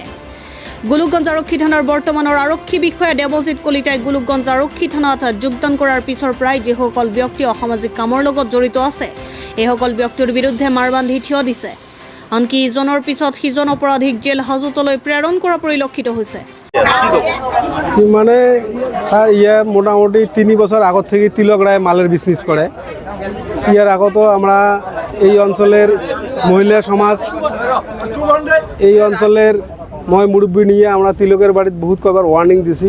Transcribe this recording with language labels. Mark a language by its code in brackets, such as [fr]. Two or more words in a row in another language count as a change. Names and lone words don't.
[as] গোলোকগঞ্জ আৰক্ষী থানাৰ বৰ্তমানৰ আৰক্ষী বিষয়া দেৱজিৎ কলিতাই গোলোকগঞ্জ আৰক্ষী থানাত যোগদান কৰাৰ পিছৰ পৰাই যিসকল ব্যক্তি অসামাজিক কামৰ লগত জড়িত আছে এইসকল ব্যক্তিৰ বিৰুদ্ধে মাৰ বান্ধি থিয় দিছে। আনকি ইজনৰ পিছত সিজন অপৰাধীক জেল হাজতলৈ প্ৰেৰণ কৰা পৰিলক্ষিত হৈছে। [bn] মানে স্যার মোটামুটি 3 বছর আগত থেকে তিলক রায় মালের বিজনেস করে। ইয়ার আগতো আমরা এই অঞ্চলের মহিলা সমাজ এই অঞ্চলের মুরব্বী নিয়ে আমরা তিলকের বাড়িতে বহুত কবার ওয়ার্নিং দিছি।